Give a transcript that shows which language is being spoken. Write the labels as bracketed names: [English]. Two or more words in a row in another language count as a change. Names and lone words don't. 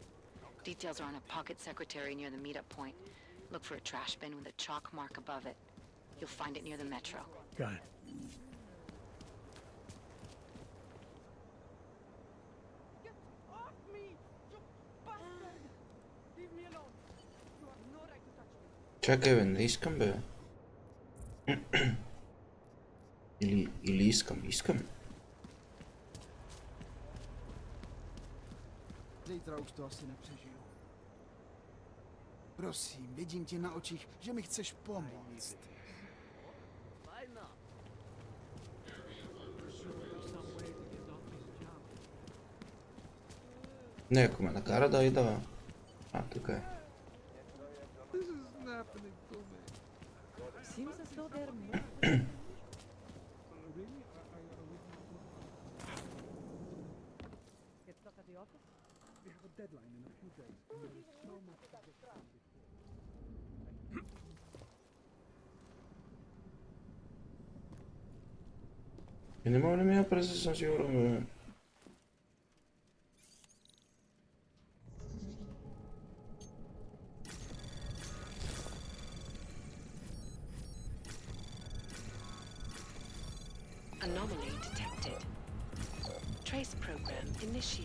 [English] Details are on a pocket secretary near the meetup point. Look for a trash bin with a chalk mark above it. You'll find it near the metro. Got it. Get off me, you bastard! Leave me alone. You have no right to touch me. [Bulgarian] Чакай бе, не искам бе. Или искам. [Czech] Zítra už to asi nepřežiju. Prosím, vidím ti na očích, že mi chceš pomoct. [Bulgarian] Не, ако ме накара да ида. А, тук е. [English] Seems as though they're more. Get stuck at the office? We have a deadline in a few days. And there is so much to get done before. [Bulgarian] И не мога ли ми я през сензюра, бе? [English] Anomaly detected. Trace program initiate.